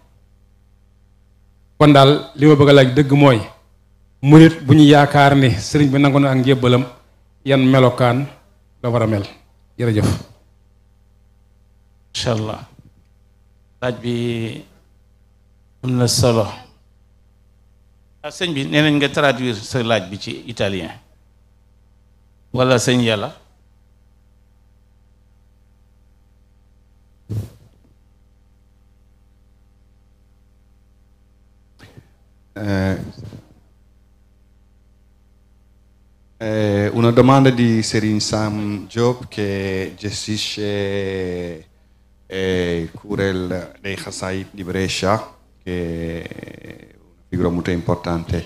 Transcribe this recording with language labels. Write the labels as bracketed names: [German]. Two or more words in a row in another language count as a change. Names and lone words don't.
[Wolof] kon daal li ma bëgg a laaj dëgg mooy murit bu ñu yaakaar ni sëriñ bi nangu na ak njébbalam yan melokaan la war a mel jërëjëf. [Arabic] إن شاء الله [Wolof] laaj bi am na solo sëñ bi nee nañ nga traduire sa laaj bi ci italien wala sëñ yàlla [Italian] una domanda di Serin Sam Job che gestisce il Curel dei Chassaid di Brescia, che è una figura molto importante.